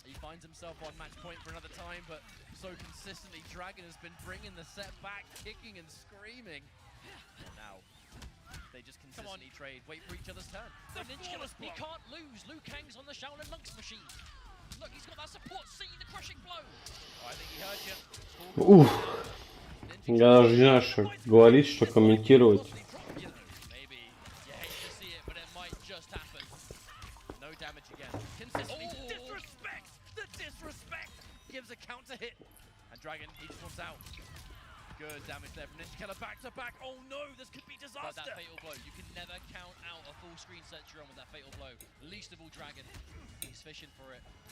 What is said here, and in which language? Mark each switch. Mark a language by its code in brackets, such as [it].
[en] he finds himself on match point for another time, but so consistently, Dragon has been bringing the set back, kicking and screaming. And now, they just consistently trade, wait for each other's turn. The Ninja Killer, he can't lose. Liu Kang's on the Shaolin Monks machine. Look, he's got that support. See the crushing blow. Oh, I think he heard you. Ух. [ru] Я даже не знаю, что говорить, что комментировать. [en] Maybe you hate to see it, but it might just happen. No damage again. Consistently, the disrespect! The disrespect! Gives a counter hit. And Dragon, he just wants out. Good damage there from Ninja Killer back to back. Oh no, this could be disaster. But that fatal blow, you can never count out a full screen Cetrion with that fatal blow. Least of all Dragon. He's fishing for it.